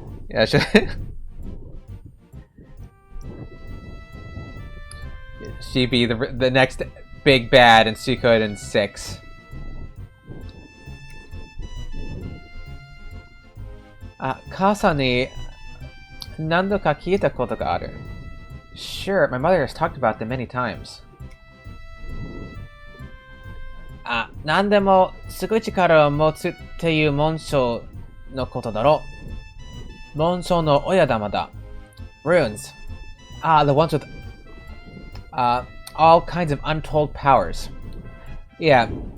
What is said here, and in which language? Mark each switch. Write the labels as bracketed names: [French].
[English] Yeah, she'd be the next big bad in Suikoden 6. [Japanese] Kasa ni nando ka kiita koto ga aru. [English] Sure, my mother has talked about them many times. [Japanese] 何でもすごい力を持つっていう紋章のことだろう。紋章の親玉だ。Runes. [English] The ones with all kinds of untold powers. Yeah.